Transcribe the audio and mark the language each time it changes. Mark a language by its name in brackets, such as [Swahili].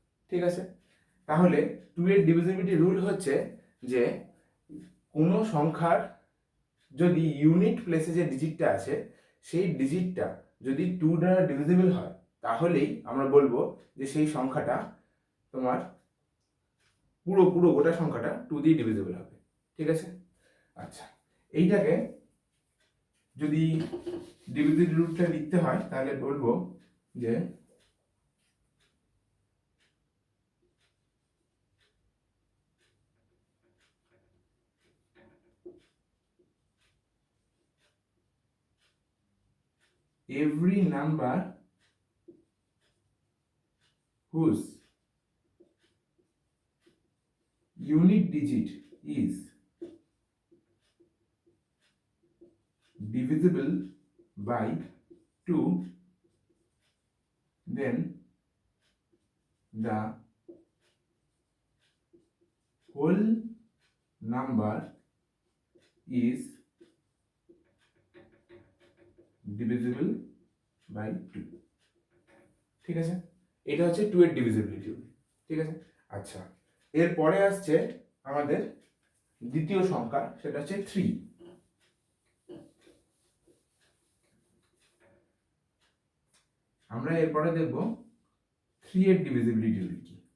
[Bangla] ঠিক আছে, তাহলে 2 এর ডিভিজিবিলিটি রুল হচ্ছে যে কোনো সংখ্যার যদি ইউনিট প্লেসে যে ডিজিটটা আছে সেই ডিজিটটা যদি 2 দ্বারা ডিভিজিবল হয় তাহলেই আমরা বলবো যে সেই সংখ্যাটা তোমার পুরো পুরো গোটা সংখ্যাটা 2 দিয়ে ডিভিজিবল হবে। ঠিক আছে, আচ্ছা, এইটাকে যদি ডিভিজিবিলিটি রুলটা লিখতে হয় তাহলে বলবো যে [English] every number whose unit digit is divisible by 2, then the whole number is divisible by 2। [Bangla] ঠিক আছে, এটা হচ্ছে 2 এর ডিভিজিবিলিটি রুল। ঠিক আছে, আচ্ছা, এরপরে আসছে আমাদের দ্বিতীয় সংখ্যা, সেটা হচ্ছে 3। আমরা এরপরে দেখব 3 এর ডিভিজিবিলিটি রুল কি।